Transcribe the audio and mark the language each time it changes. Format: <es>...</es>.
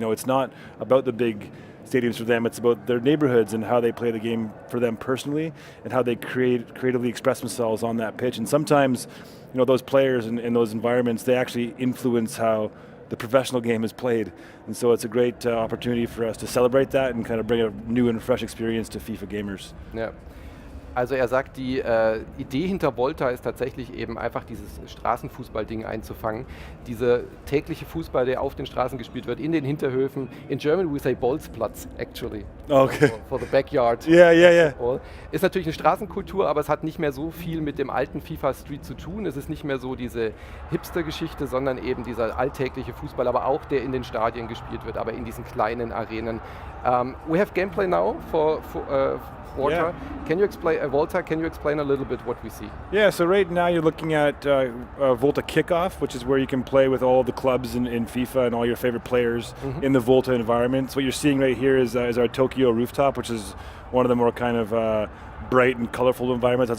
<en>You know, it's not about the big stadiums for them, it's about their neighborhoods and how they play the game for them personally and how they creatively express themselves on that pitch. And sometimes, you know, those players in those environments, they actually influence how the professional game is played. And so it's a great opportunity for us to celebrate that and kind of bring a new and fresh experience to FIFA gamers.</en> <de>Ja. Also er sagt, die Idee hinter Volta ist tatsächlich eben einfach dieses Straßenfußball-Ding einzufangen. Dieser tägliche Fußball, der auf den Straßen gespielt wird, in den Hinterhöfen.</de> <en>In German we say Bolzplatz, actually. Okay. For the backyard. Yeah.</en> <de>Ist natürlich eine Straßenkultur, aber es hat nicht mehr so viel mit dem alten FIFA Street zu tun. Es ist nicht mehr so diese Hipster-Geschichte, sondern eben dieser alltägliche Fußball, aber auch der in den Stadien gespielt wird, aber in diesen kleinen Arenen.</de> <en>We have gameplay now for Volta. Yeah. Can you explain Volta? Can you explain a little bit what we see? Yeah, so right now you're looking at Volta Kickoff, which is where you can play with all the clubs in FIFA and all your favorite players in the Volta environment. So what you're seeing right here is our Tokyo Rooftop, which is one of the more kind of bright and colorful environments.</en>